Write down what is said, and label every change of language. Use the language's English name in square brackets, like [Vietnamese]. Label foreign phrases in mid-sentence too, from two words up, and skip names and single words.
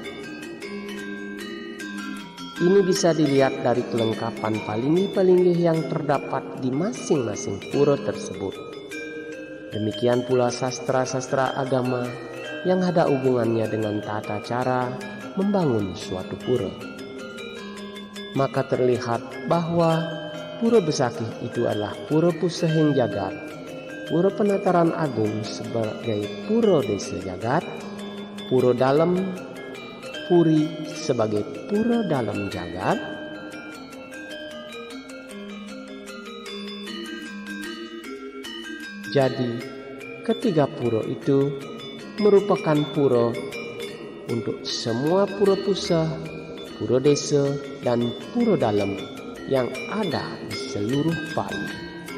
[Indonesian] Ini bisa dilihat dari kelengkapan palinggih-palinggih yang terdapat di masing-masing pura tersebut. Demikian pula sastra-sastra agama yang ada hubungannya dengan tata cara membangun suatu pura. Maka terlihat bahwa Pura Besakih itu adalah Pura Pusehing Jagat, Pura Penataran Agung sebagai Pura Desa Jagat, Pura Dalam Puri sebagai Pura Dalam Jagat, jadi ketiga pura itu merupakan pura untuk semua pura pusat, pura desa, dan pura dalam yang ada di seluruh Bali.